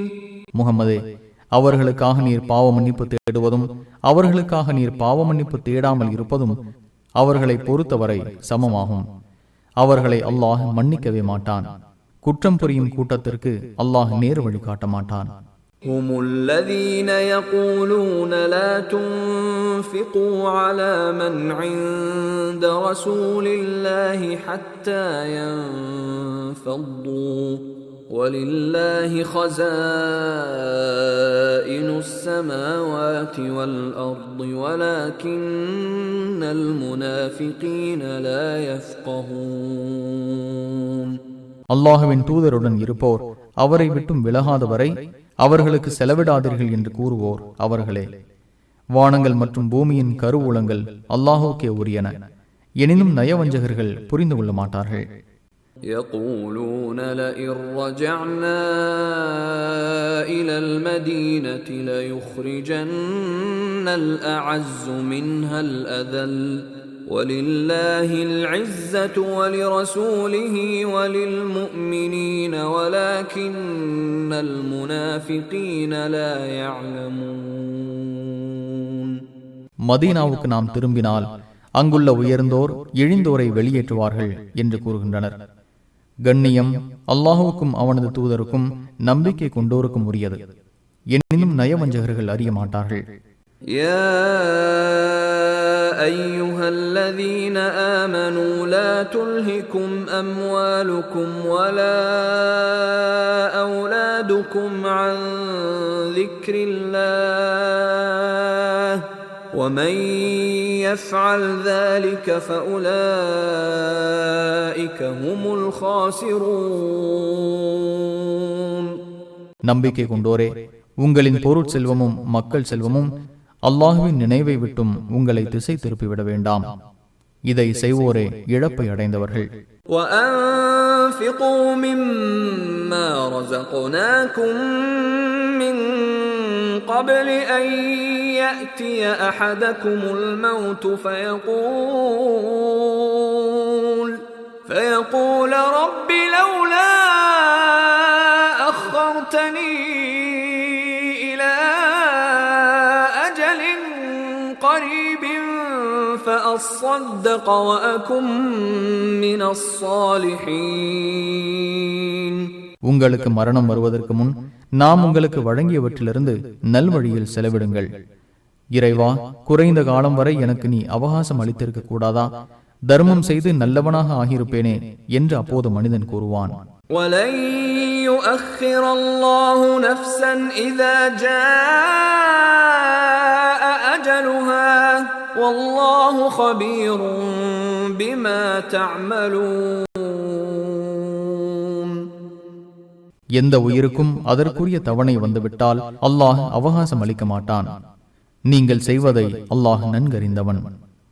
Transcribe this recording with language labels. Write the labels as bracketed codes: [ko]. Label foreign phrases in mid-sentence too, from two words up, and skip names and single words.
[ta] முஹம்மதே, அவர்களுக்காக நீர் பாவ மன்னிப்பு தேடுவதும் அவர்களுக்காக நீர் பாவ மன்னிப்பு தேடாமல் இருப்பதும் அவர்களை பொறுத்தவரை சமமாகும். அவர்களை அல்லாஹ் மன்னிக்கவே மாட்டான். குற்றம் புரியும் கூட்டத்திற்கு அல்லாஹ் நேர் வழி காட்ட மாட்டான். [ar] هم الذين يقولون لا تنفقوا على من عند رسول الله حتى ينفضوا وَلِلَّهِ خَزَائِنُ السَّمَاوَاتِ وَالْأَرْضِ وَلَكِنَّ الْمُنَافِقِينَ لَا يَفْقَهُونَ. [ta] அல்லாஹுவின் தூதருடன் இருப்போர் அவரை விட்டும் விலகாத வரை அவர்களுக்கு செலவிடாதீர்கள் என்று கூறுவோர் அவர்களே. வானங்கள் மற்றும் பூமியின் கருவூலங்கள் அல்லாஹுக்கே உரியன. எனினும் நயவஞ்சகர்கள் புரிந்து கொள்ள மாட்டார்கள். [ar] يقولون لئن رجعنا إلى المدينة ليخرجن الأعز منها الأذل ولله العزة ولرسوله وللمؤمنين ولكن المنافقين لا يعلمون. [ta] மதீனாவுக்கு நாம் திரும்பினால் அங்குள்ள உயர்ந்தோர் இழிந்தோரை வெளியேற்றுவார்கள் என்று கூறுகின்றனர். கண்ணியம் அல்லாஹுவுக்கும் அவனது தூதருக்கும் நம்பிக்கை கொண்டோருக்கும் உரியது. எனினும் நயவஞ்சகர்கள் அறிய மாட்டார்கள். [ar] يا أيها الذين آمنوا لا تلهكم أموالكم ولا أولادكم عن ذكر الله ومن يفعل ذلك فأولئك هم الخاسرون. [ta] நம்பிக்கை கொண்டோரே, உங்களின் பொருட் செல்வமும் மக்கள் செல்வமும் அல்லாஹுவின் நினைவை விட்டும் உங்களை திசை திருப்பிவிட வேண்டாம். இதை செய்வோரே இழப்பை அடைந்தவர்கள். [ar] وَأَنفِقُوا مِمَّا رَزَقْنَاكُم مِّن قَبْلِ أَن يَأْتِيَ أَحَدَكُمُ الْمَوْتُ فيقول رَبِّ لَوْلَا أَخَّرْتَنِي إِلَى أَجَلٍ قَرِيبٍ فَأَصَّدَّقَ وَأَكُن مِّنَ الصَّالِحِينَ. [ta] உங்களுக்கு மரணம் வருவதற்கு முன் நாம் உங்களுக்கு வழங்கியவற்றிலிருந்து நல்வழியில் செலவிடுங்கள். இறைவா, குறைந்த காலம் வரை எனக்கு நீ அவகாசம் அளித்திருக்க கூடாதா? தர்மம் செய்து நல்லவனாக ஆகியிருப்பேனே என்று அப்போது மனிதன் கூறுவான். [ar] وَلَن يُؤَخِّرَ اللَّهُ نَفْسًا إِذَا جَاءَ أَجَلُهَا وَاللَّهُ خَبِيرٌ بِمَا تَعْمَلُونَ. [ta] எந்த உயிருக்கும் அதற்குரிய தவணை வந்துவிட்டால் அல்லாஹ் அவகாசம் அளிக்க மாட்டான். நீங்கள் செய்வதை அல்லாஹ் நன்கறிந்தவன்.